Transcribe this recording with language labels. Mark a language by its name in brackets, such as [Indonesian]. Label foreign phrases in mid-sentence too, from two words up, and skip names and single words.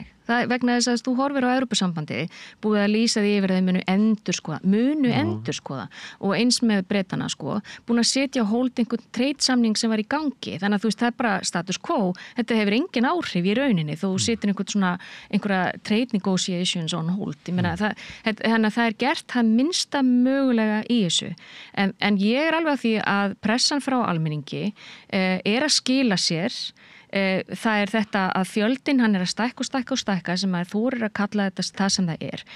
[Icelandic] Það er vegna þess að þú horfir á Evrópusambandi, búið að lýsa því yfir að þeim munu endurskoða og eins með breytana sko, búin að setja á hold einhvern trade-samning sem var í gangi. Þannig að þú veist, það er bara [Latin] status quo. [Icelandic] Þetta hefur engin áhrif í rauninni. Þú setur einhverja [English] trade negotiations on hold. [Icelandic] Ég meina, þannig að það er gert það minnsta mögulega í þessu. En ég er alveg að því að pressan frá almenningi er að skila sér. Það er þetta að fjöldin hann er að stækka sem að þú eru að kalla þetta það sem það er.